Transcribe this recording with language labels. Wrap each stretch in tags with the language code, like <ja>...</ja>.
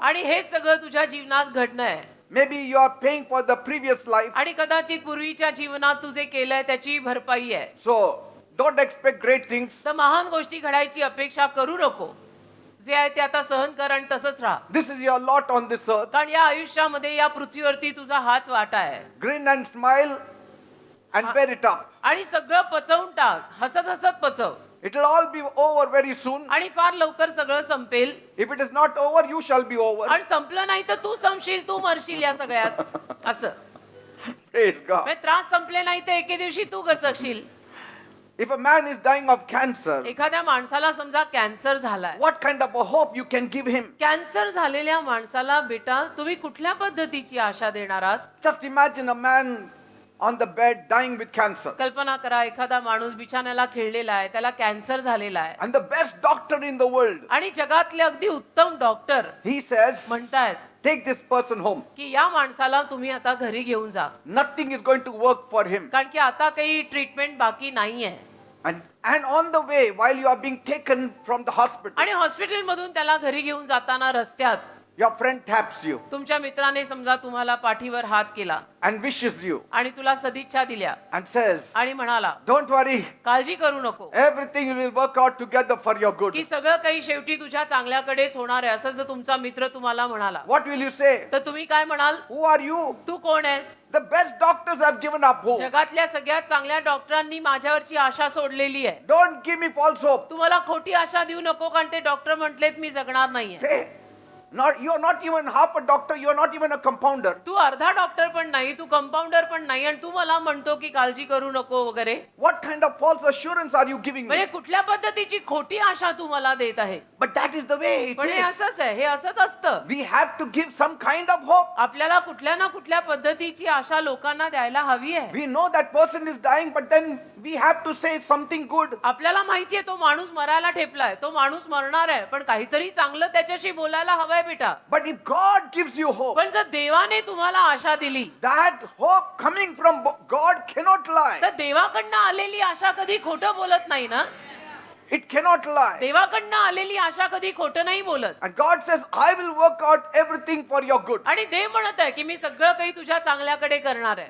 <mr>आणि हे सगळं तुझ्या जीवनात घडणं आहे</mr> <en>Maybe you are paying for the previous life.</en> <mr>आणि कदाचित पूर्वीच्या जीवनात तुझे केलंय त्याची भरपाई आहे</mr> <en>So don't expect great things.</en> <mr>तर महान गोष्टी घडायची अपेक्षा करू नको जे आहे ते आता सहन कर आणि तसंच राहा</mr> <en>This is your lot on this earth.</en> <mr>कारण या आयुष्यामध्ये या पृथ्वीवरती तुझा हाच वाटा आहे</mr> <en>Grin and smile and bear it up.</en> <mr>आणि सगळं पचवून टाक हसत हसत पचव</mr> <en>It will all be over very soon.</en> <mr>आणि फार लवकर सगळं संपेल</mr> <en>If it is not over, you shall be over.</en> <mr>आणि संपलं नाही तर तू संपशील तू मरशील या सगळ्यात असं</mr> <en>Praise God.</en> <mr>म्हणजे त्रास संपले नाही तर एके दिवशी तू गचकशील</mr> <en>If a man is dying of cancer,</en> <mr>एखाद्या माणसाला समजा कॅन्सर झालाय</mr> <en>what kind of a hope you can give him?</en> <mr>Cancer झालेल्या माणसाला बेटा तुम्ही कुठल्या पद्धतीची आशा देणार आहात</mr> <en>Just imagine a man on the bed dying with cancer.</en> <mr>कल्पना करा एखादा माणूस बिछाण्याला खिळलेला आहे त्याला कॅन्सर झालेला आहे</mr> <en>And the best doctor in the world,</en> <mr>आणि जगातले अगदी उत्तम डॉक्टर</mr> <en>he says,</en> <mr>म्हणतायत</mr> <en>take this person home.</en> <mr>की या माणसाला तुम्ही आता घरी घेऊन जा</mr> <en>Nothing is going to work for him.</en> <mr>कारण की आता काही ट्रीटमेंट बाकी नाहीये</mr> <en>And on the way, while you are being taken from the hospital,</en> <mr>आणि हॉस्पिटल मधून त्याला घरी घेऊन जाताना रस्त्यात</mr> <en>your friend taps you</en> <mr>तुमच्या मित्राने समजा तुम्हाला पाठीवर हात केला</mr> <en>and wishes you</en> <mr>आणि तुला सदिच्छा दिल्या</mr> <en>and says,</en> <mr>आणि म्हणाला</mr> <en>don't worry,</en> <mr>काळजी करू नको</mr> <en>everything will work out together for your good.</en> <mr>की सगळं काही शेवटी तुझ्या चांगल्याकडेच होणार आहे असं जर तुमचा मित्र तुम्हाला म्हणाला</mr> <en>What will you say?</en> <mr>तर तुम्ही काय म्हणाल</mr> <en>Who are you?</en> <mr>तू कोण आहेस</mr> <en>The best doctors have given up hope.</en> <mr>जगातल्या सगळ्यात चांगल्या डॉक्टरांनी माझ्यावरची आशा सोडलेली आहे</mr> <en>Don't give me false hope.</en> <mr>तू मला खोटी आशा देऊ नको कारण ते डॉक्टर म्हटलेत मी जगणार नाहीये</mr> <en>Say, you are not even half a doctor, you are not even a compounder.</en> <mr>तू अर्धा डॉक्टर पण नाही तू कंपाऊंडर पण नाही आणि तू मला म्हणतो की काळजी करू नको वगैरे</mr> <en>What kind of false assurance are you giving</en> <mr>म्हणजे</mr> <en>me?</en> <mr>कुठल्या पद्धतीची खोटी आशा तू मला देत आहेस</mr> <en>But that is the way it</en> <mr>पण हे</mr> <en>is.</en> <mr>असंच आहे हे असंच असतं</mr> <en>We have to give some kind of hope.</en> <mr>आपल्याला कुठल्या ना कुठल्या पद्धतीची आशा लोकांना द्यायला हवी आहे</mr> <en>We know that person is dying, but then we have to say something good.</en> <mr>आपल्याला माहितीये तो माणूस मरायला ठेपलाय तो माणूस मरणार आहे पण काहीतरी चांगलं त्याच्याशी बोलायला हवंय बेटा.</mr> <en>But if God gives you hope,</en> <mr>पण जर देवाने तुम्हाला आशा दिली</mr> <en>that hope coming from God cannot lie.</en> <mr>तर देवाकडनं आलेली आशा कधी खोटं बोलत नाही ना.</mr> <en>It cannot lie.</en> <mr>देवाकडनं आलेली आशा कधी खोटं नाही बोलत.</mr> <en>And God says, I will work out everything for your good.</en> <mr>आणि देव म्हणत आहे की मी सगळं काही तुझ्या चांगल्याकडे करणार आहे.</mr>